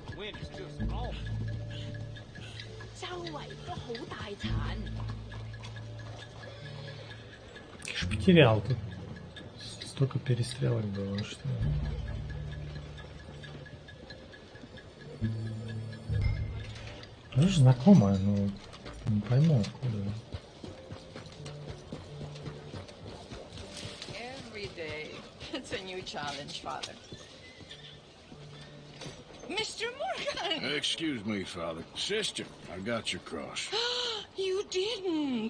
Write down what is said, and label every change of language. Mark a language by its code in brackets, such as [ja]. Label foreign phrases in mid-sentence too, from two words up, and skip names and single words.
[en] man is just awful. [yue] 周圍都好大殘。 [ru] Я ж потерял тут. Столько перестрелок было, что... Тоже знакомая, но не пойму откуда. [en] Every day, it's a new challenge, Father. Mr. Morgan! Excuse me, Father. Sister, I got your cross. You didn't!